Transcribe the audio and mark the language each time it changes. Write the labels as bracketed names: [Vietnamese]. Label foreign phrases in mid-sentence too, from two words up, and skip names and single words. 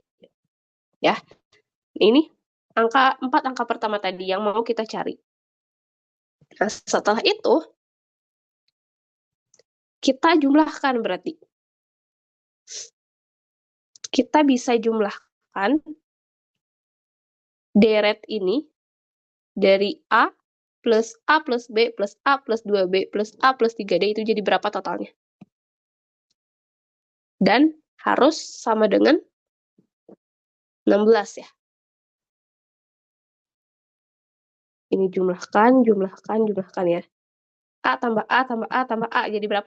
[Indonesian] Ya, ini 4 angka pertama tadi yang mau kita cari. Nah, setelah itu, kita jumlahkan berarti. Kita bisa jumlahkan deret ini dari A plus B plus A plus 2B plus A plus 3D itu jadi berapa totalnya. Dan harus sama dengan 16 ya. Ini jumlahkan ya. A tambah A tambah A tambah A jadi berapa?